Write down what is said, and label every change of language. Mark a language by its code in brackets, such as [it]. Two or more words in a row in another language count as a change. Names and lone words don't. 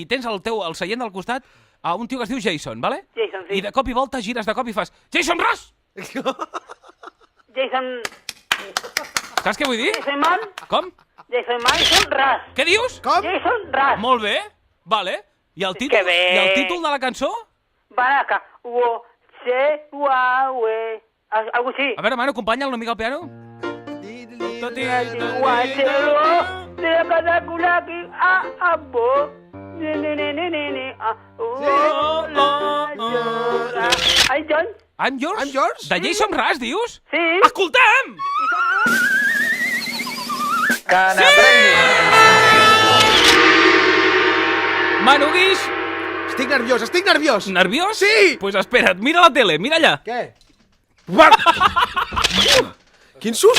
[ca] I tens el seient del costat a un tio que es diu Jason, vale? Jason, sí. I de cop i volta gires de cop i fas Jason Ross! Jason... Saps què vull dir? Jason Man? Com? Jason Ras. Què dius? Com? Jason Ras. Molt bé, vale. I el títol, Que bé. I el títol de la cançó? Baraka. Wo. Se. Wa. We. Algo així. A veure, Manu, acompanya'l una mica al piano. Tot i... Wa. Se. Wo. Se. Kadakulaki. Abo. Ne. Ai, John? [en] I'm yours? I'm yours? [ca] De Jason Ras, dius? Sí. Escoltem! Que n'aprengui. Manu Guix, Estic nerviós. nerviós? Sí! Pues espera't, mira la tele, mira allà. Què? Quin susto!